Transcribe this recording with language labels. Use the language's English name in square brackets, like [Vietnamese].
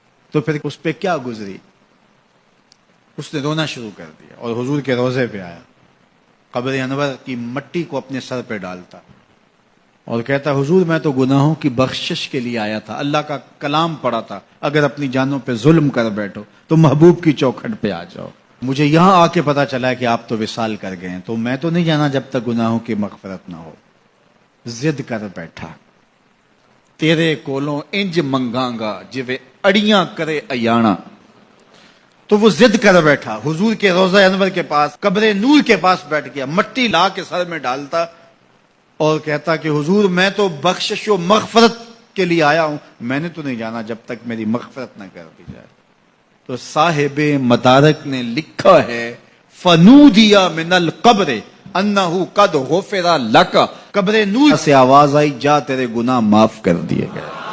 [Urdu] تو پھر اس پہ کیا گزری، اس نے رونا شروع کر دیا اور حضور کے روضے پہ آیا، قبر انور کی مٹی کو اپنے سر پہ ڈالتا اور کہتا حضور میں تو گناہوں کی بخشش کے لیے آیا تھا، اللہ کا کلام پڑھا تھا اگر اپنی جانوں پہ ظلم کر بیٹھو تو محبوب کی چوکھٹ پہ آ جاؤ. مجھے یہاں آ کے پتا چلا کہ آپ تو وصال کر گئے ہیں تو میں تو نہیں جانا جب تک گناہوں کی مغفرت نہ ہو. [Punjabi] ضد کر بیٹھا تیرے کولوں انج منگاں گا جویں اڑیاں کرے ایانا. [Urdu] تو وہ ضد کر بیٹھا حضور کے روضہ انور کے پاس قبر نور کے پاس بیٹھ گیا، مٹی لا کے سر میں ڈالتا اور کہتا کہ حضور میں تو بخشش و مغفرت کے لیے آیا ہوں، میں نے تو نہیں جانا جب تک میری مغفرت نہ کر دی جائے. تو صاحب مدارک نے لکھا ہے [Arabic] فنودیا من القبر انہ قد غفر لک، [Urdu] قبر نور سے آواز آئی جا تیرے گناہ معاف کر دیے گئے.